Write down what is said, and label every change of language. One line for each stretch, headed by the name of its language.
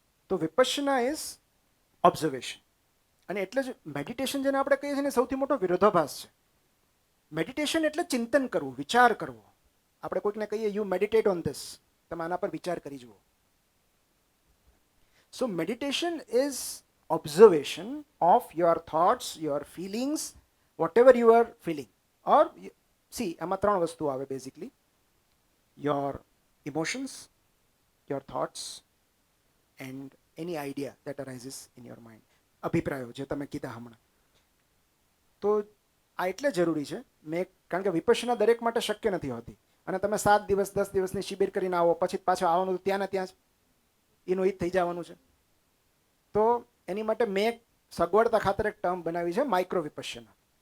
Gujarati: તો Vipassana
English: Is observation.
Gujarati: અને એટલે જ મેડિટેશન જેને આપણે કહીએ છીએ ને સૌથી મોટો વિરોધાભાસ છે. મેડિટેશન એટલે ચિંતન કરવું, વિચાર કરવો. આપણે કોઈકને કહીએ
English: you meditate on this,
Gujarati: તમે આના પર વિચાર કરી જુઓ.
English: So meditation is observation of your thoughts, your feelings, whatever you are feeling. Or see,
Gujarati: આમાં ત્રણ વસ્તુ આવે
English: Basically: your emotions, your thoughts, and any idea that arises in your mind.
Gujarati: અભિપ્રાયો જે તમે કીધા હમણાં. તો આ એટલે જરૂરી છે કારણ કે વિપશ્યના દરેક માટે શક્ય નથી હોતી. અને તમે 7 દિવસ 10 દિવસની શિબિર કરીને આવો, પછી પાછું આવવાનું ત્યાં ને ત્યાં જ એનું ઈ જ થઈ જવાનું છે. તો એની માટે મેં સગવડતા ખાતર એક ટર્મ બનાવી છે, માઇક્રો વિપશ્યના.